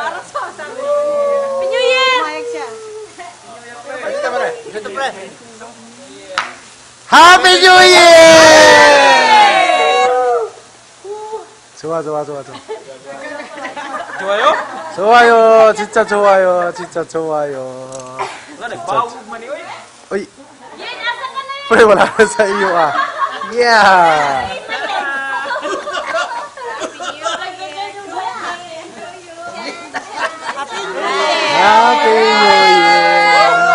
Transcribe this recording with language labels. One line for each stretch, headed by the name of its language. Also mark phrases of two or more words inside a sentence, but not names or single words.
Filipino: Ito, pre.
English: Happy New Year!
Korean: 좋아. 좋아요? 좋아요. 진짜 좋아요. 진짜 좋아요.
Filipino: Bawag man yun. Uy. Pre, wala na sa iyo ah.
English: Yeah. Happy New Year.